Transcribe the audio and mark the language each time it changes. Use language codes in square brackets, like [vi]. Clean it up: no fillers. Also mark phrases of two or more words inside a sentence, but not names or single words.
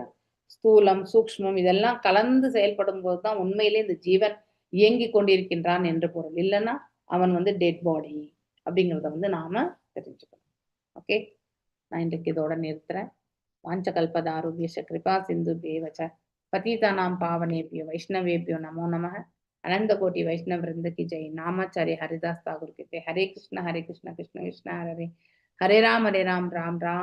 [ta] ஸ்தூலம் சூக்ஷ்மம் இதெல்லாம் கலந்து செயல்படும் போதுதான் உண்மையிலே இந்த ஜீவன் இயங்கி கொண்டிருக்கின்றான் என்று பொருள். இல்லைன்னா அவன் [en] dead body [ta] அப்படிங்கிறத நாம தெரிஞ்சுக்கணும். ஓகே, நான் இன்றைக்கு இதோட நிறுத்துறேன். [sa] वाञ्छाकल्पतरुभ्यश्च कृपा सिन्धुभ्य एव च पतितानां पावनेभ्यो वैष्णवेभ्यो नमो नमः. [hi] अनंत कोटि वैष्णव वृंद की जय. [sa] नामाचार्य हरिदास ठाकुर के हरे कृष्ण कृष्ण कृष्ण हरे हरे, हरे राम राम राम